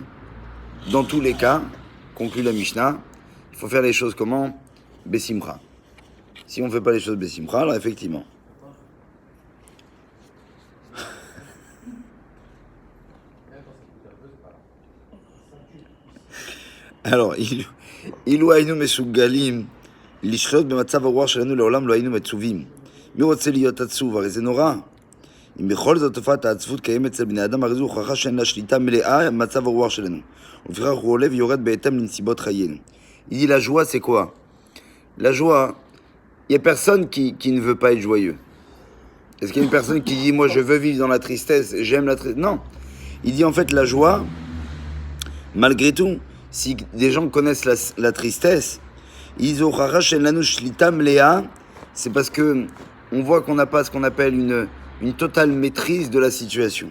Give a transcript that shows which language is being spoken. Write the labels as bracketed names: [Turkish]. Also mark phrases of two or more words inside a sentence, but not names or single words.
[French] Dans tous les cas, conclut la Mishnah, il faut faire les choses comment? Bessimcha. Si on ne fait pas les choses Bessimcha, alors effectivement. Alors, [Hebrew] אילו היינו מסוגלים לשלוט במצב הרוח שלנו לעולם לא היינו מצווים. מי רוצה להיות עצוב? הרי זה נורא. אם בכל זאת תופעת העצבות קיימת אצל בני אדם, הרי זו הוכחה שאין לה שליטה מלאה במצב הרוח שלנו. ולפיכך הוא עולה ויורד בהתאם לנסיבות חיינו. [French] Il dit la joie c'est quoi? La joie, il n'y a personne qui ne veut pas être joyeux. Est-ce qu'il y a une personne qui dit moi je veux vivre dans la tristesse, j'aime la tristesse? Non. Il dit en fait la joie, malgré tout, si des gens connaissent la tristesse, ils disent c'est parce que on voit qu'on n'a pas ce qu'on appelle une totale maîtrise de la situation.